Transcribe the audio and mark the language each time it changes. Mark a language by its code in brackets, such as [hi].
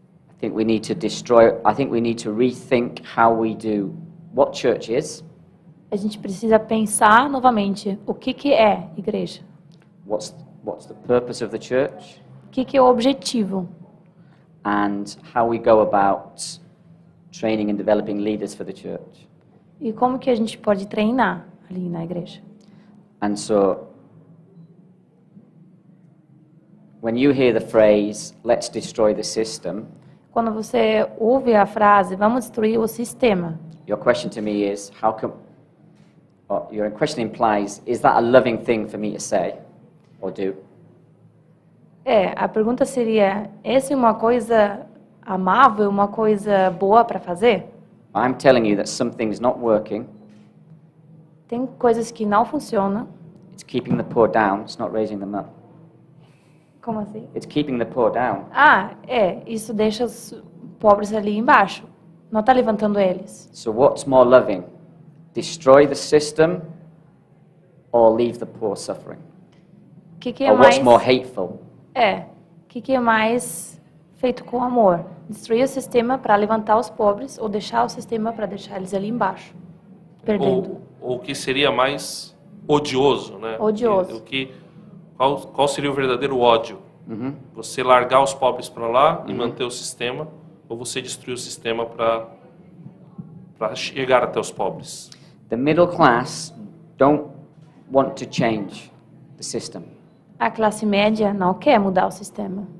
[en] I think we need to destroy. I think we need to rethink how we do what church is, [pt] A gente precisa pensar novamente o que é igreja. [en] what's the purpose of the church, [pt] O que é o objetivo. [en] and how we go about training and developing leaders for the church. [pt] E como que a gente pode treinar ali na igreja. [en] And so, when you hear the phrase, let's destroy the system, [pt] Quando você ouve a frase, vamos destruir o sistema, [en] your question to me is, how come, or your question implies, is that a loving thing for me to say or do? [pt] a pergunta seria, essa é uma coisa amável, uma coisa boa para fazer? [en] I'm telling you that something's not working, [pt] Tem coisas que não funcionam. [en] it's keeping the poor down, it's not raising them up. [pt] Como assim? [en] It's keeping the poor down. [pt] Isso deixa os pobres ali embaixo. Não está levantando eles. [en] So what's more loving? Destroy the system or leave the poor suffering? [pt] O que é [en] Or what's [pt] mais... [en] more hateful? [pt] O que é mais feito com amor? Destruir o sistema para levantar os pobres ou deixar o sistema para deixar eles ali embaixo, perdendo. Ou o que seria mais odioso, né? Odioso. Qual seria o verdadeiro ódio? Você largar os pobres para lá e manter o sistema, ou você destruir o sistema para chegar até os pobres? [en] The middle class don't want to change the system. [pt] A classe média não quer mudar o sistema,